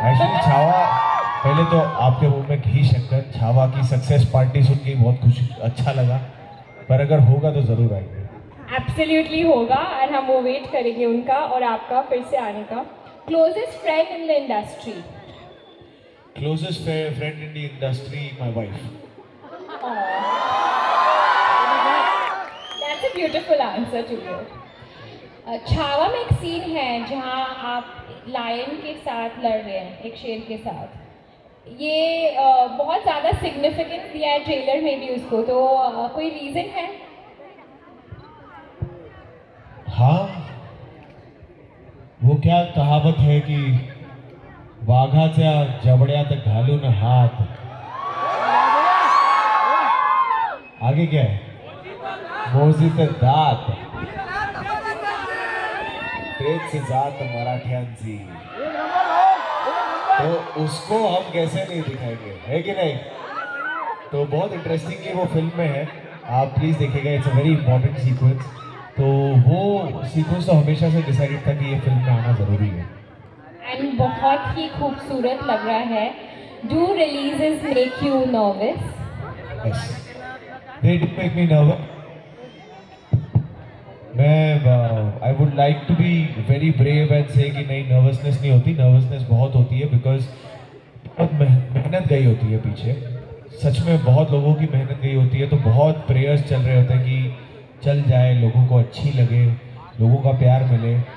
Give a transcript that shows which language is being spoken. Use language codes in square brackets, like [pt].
[hi] Actually Chhaava, पहले तो आपके मुंह में घी शक्कर, छावा की सक्सेस पार्टी सुन के बहुत खुश, अच्छा लगा। पर अगर होगा तो ज़रूर आएंगे। [en] Absolutely [hi] होगा, और हम वो वेट करेंगे उनका और आपका फिर से आने का। [en] Closest friend in the industry? Closest friend in the industry, my wife. That's a beautiful answer to you. [hi] Chhaava में एक सीन है जहाँ आप लायन के साथ लड़ रहे हैं, एक शेर के साथ। ये बहुत ज़्यादा सिग्निफिकेंस दिया है ट्रेलर में भी उसको, तो कोई रीज़न है? हाँ, वो क्या कहावत है कि [mr] वाघाच्या जबड्यात घालून हात, आगे क्या है, मोजीत दात, तेज जात मराठ्यांची। [hi] तो उसको हम कैसे नहीं दिखाएंगे, है कि नहीं? तो बहुत इंटरेस्टिंग की वो फिल्म में है, आप प्लीज़ देखिएगा। [en] It's a very important sequence. [hi] तो वो सीक्वेंस तो हमेशा से डिसाइडेड था कि ये फिल्म में आना ज़रूरी है। एंड बहुत ही खूबसूरत लग रहा है। [en] Do releases make you nervous? Yes, they did make me nervous. I would like to be very brave and say [hi] कि नहीं, नर्वसनेस नहीं होती। नर्वसनेस बहुत होती है, बिकॉज बहुत मेहनत गई होती है पीछे। सच में बहुत लोगों की मेहनत गई होती है, तो बहुत प्रेयर्स चल रहे होते हैं कि चल जाए, लोगों को अच्छी लगे, लोगों का प्यार मिले।